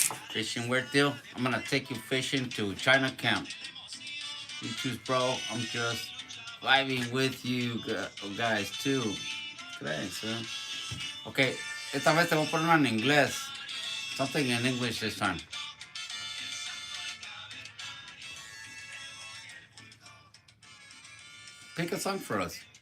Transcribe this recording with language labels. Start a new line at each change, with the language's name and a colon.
English: Fishing where, Theo? I'm gonna take you fishing to China Camp. You choose, bro. I'm just vibing with you guys too. Thanks, man.
Spanish: Okay, esta vez te voy a poner en inglés.
English: Something in English this time. Pick a song for us.